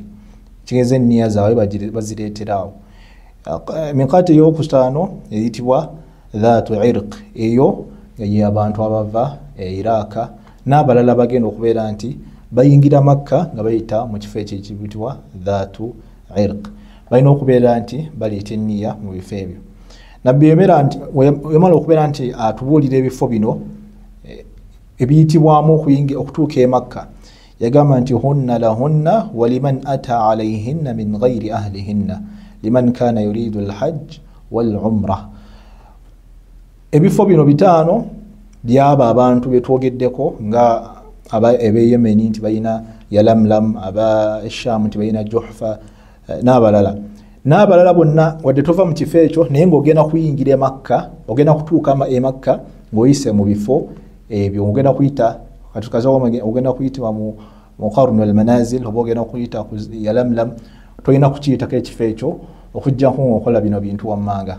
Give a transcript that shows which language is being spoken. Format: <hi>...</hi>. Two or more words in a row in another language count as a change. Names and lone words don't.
<lg>Kigeze enniya zaabwe bazireeterawo. Miqaati ey'okutaano eyitibwa Dhaatu Irq, eyo ye abantu abava e Iraq n'abalala bagenda okubeera nti bayingira Makka nga bayita mu kifo ekyo ekiyitibwa Dhaatu Irq. balina okubeera nti baleeta enniya mu bifo ebyo. Nabbi yamala okubeera nti atubuulira ebifo bino ebiyitibwamu okutuuka e Makka, yagamba nti</lg> <ar>هن لهن ولمن أتى عليهن من غير أهلهن لمن كان يريد الحج والعمرة.</ar> <lg>Ebifo bino bitaano byaba abantu betwogeddeko nga ebe Yemeni nti bayina Yalamlam, aba Sham nti bayina Juhfa n'abalala bonna wadde tova mu kifo ekyo naye ng'ogenda kuyingira e Makka, ogenda kutuuka e Makka ng'oyise mu bifo ebyo, ogenda kuyita ogenda kuyitibwa mu Qarn al-Manazil oba ogenda kuyita ku Yalamlam, tolina kukiyitako ekifo ekyo okujjako ng'okola bino bintu wammanga.</lg>